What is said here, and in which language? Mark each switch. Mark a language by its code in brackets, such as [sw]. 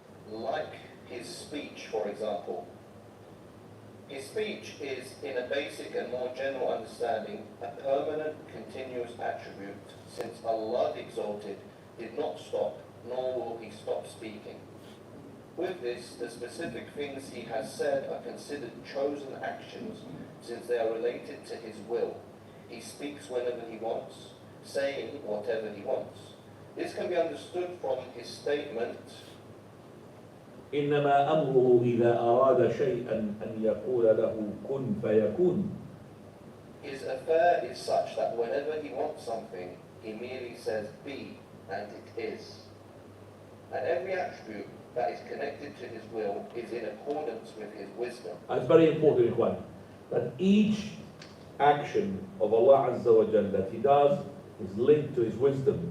[en] Like his speech, for example. His speech is, in a basic and more general understanding, a permanent, continuous attribute, since Allah the Exalted did not stop, nor will He stop speaking. With this, the specific things He has said are considered chosen actions, since they are related to His will. He speaks whenever He wants, saying whatever He wants. This can be understood from His statement, [ar] إنما أمره إذا أراد شيئا أن يقول له كن فيكون. [en] His affair is such that whenever He wants something, He merely says be, and it is. And every attribute that is connected to His will is in accordance with His wisdom. It's very important, Ikhwan, that each action of Allah Azza wa Jal that He does is linked to His wisdom.